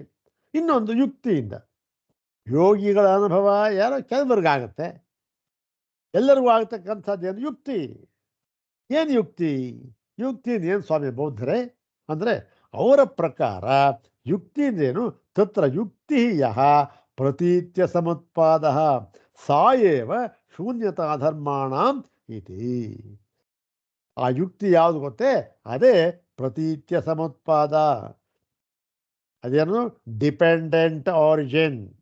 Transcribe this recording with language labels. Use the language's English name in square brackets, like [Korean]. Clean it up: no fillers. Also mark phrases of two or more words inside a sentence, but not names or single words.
[Kannada] ಇನ್ನೊಂದು ಯುಕ್ತಿಯಿಂದ. ಯೋಗಿಗಳ ಅನುಭವ ಯಾರೋ ಕೆಲವರಿಗಾಗತ್ತೆ, ಎಲ್ಲರಿಗೂ ಆಗ್ತಕ್ಕಂಥದ್ದೇನು? ಯುಕ್ತಿ. ಏನು ಯುಕ್ತಿ? ಯುಕ್ತಿ ಏನು ಸ್ವಾಮಿ ಬೌದ್ಧರೇ ಅಂದರೆ, ಅವರ ಪ್ರಕಾರ ಯುಕ್ತಿ ಅಂದ್ರೇನು? [Sanskrit] ತತ್ರ ಯುಕ್ತಿ ಯಹ ಪ್ರತೀತ್ಯ ಸಮುತ್ಪಾದ ಸಾಯೇವ ಶೂನ್ಯತಾ ಧರ್ಮಾಣಂ ಇತಿ. [Kannada] ಆ ಯುಕ್ತಿ ಯಾವುದು ಗೊತ್ತೇ? ಅದೇ [Sanskrit] ಪ್ರತೀತ್ಯ ಸಮುತ್ಪಾದ. [Kannada] ಅದೇನು? [English] dependent origin.